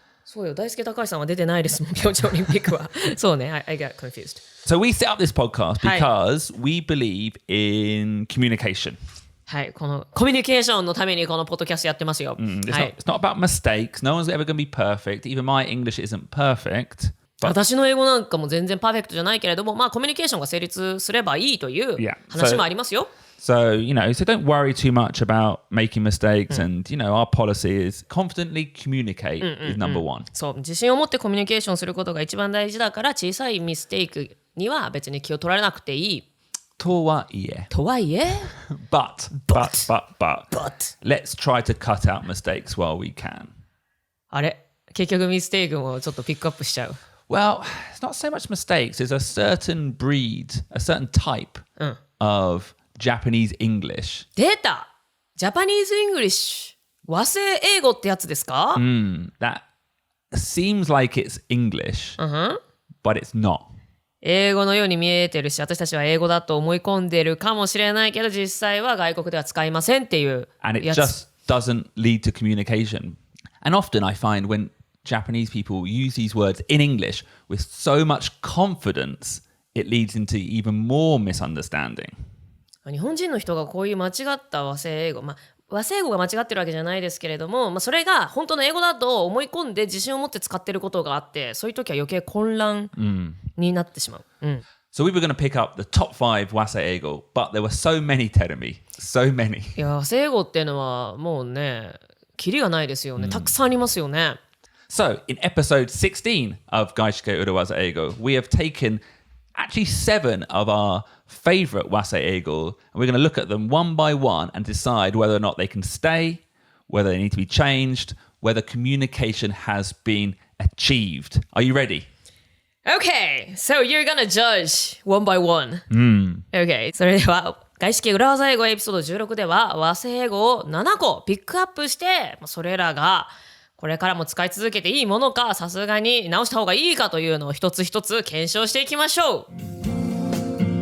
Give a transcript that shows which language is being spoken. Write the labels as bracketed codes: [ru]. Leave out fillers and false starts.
[ja] そうよ、大輔高橋さんは出てないですもん、ピョンチャンオリンピックは。そうね、 [en] I got confused. So we set up this podcast because we believe in communication. [ja] はい、このコミュニケーションのためにこのポッドキャストやってますよ。 [en] It's not about mistakes. No one's ever going to be perfect. Even my English isn't perfect. [ja] 私の英語なんかも全然パーフェクトじゃないけれども、コミュニケーションが成立すればいいという話もありますよ。 [en] So, so don't worry too much about making mistakes. And, our policy is confidently communicate is number one. [ja] そう、自信を持ってコミュニケーションすることが一番大事だから、小さいミステイクには別に気を取られなくていい。とはいえ。 [en] But, let's try to cut out mistakes while we can. [ja] あれ？結局ミステイクもちょっとピックアップしちゃう。 [en] Well, it's not so much mistakes. There's a certain breed, a certain type of Japanese English. [ja] 出た！ジャパニーズ・イングリッシュ。和製英語ってやつですか？ [en] That seems like it's English, but it's not. [ja] 英語のように見えてるし、私たちは英語だと思い込んでるかもしれないけど、実際は外国では使いませんっていうやつ。 [en] And it just doesn't lead to communication. And often I find when Japanese people use these words in English with so much confidence, it leads into even more misunderstanding. [ja] 日本人の人がこういう間違った和製英語、和製英語が間違ってるわけじゃないですけれども、それが本当の英語だと思い込んで自信を持って使ってることがあって、そういう時は余計混乱になってしまう。 [en] So we were going to pick up the top 5 和製英語, but there were so many, Terumi, so many. [ja] いや、和製英語っていうのはもうね、キリがないですよね。たくさんありますよね。 [en] So, in episode 16 of 外資系裏技英語, we have taken actually 7 of our favorite 和製英語, and we're going to look at them one by one and decide whether or not they can stay, whether they need to be changed, whether communication has been achieved. Are you ready? Okay, so you're gonna judge one by one. [ja] Okay, それでは外資系裏技英語エピソード16では和製英語を7個ピックアップして、それらがこれからも使い続けていいものか、さすがに直した方がいいかというのを一つ一つ検証していきましょう。